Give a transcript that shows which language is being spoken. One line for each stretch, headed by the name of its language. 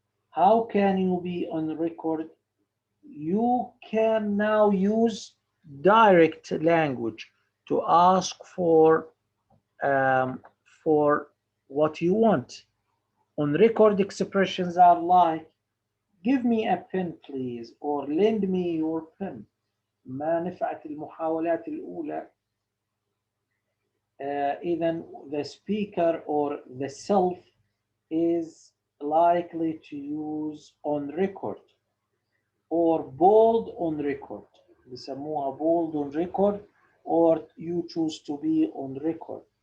English: How can you be on record? You can now use direct language to ask um, for what you want. On record expressions are like, give me a pen please, or lend me your pen.
Arabic: ما نفعت المحاولات الأولى. إذن
English: the speaker or the self is likely to use on record or bold on record.
Arabic: بيسموها
English: bold on record, or you choose to be on record.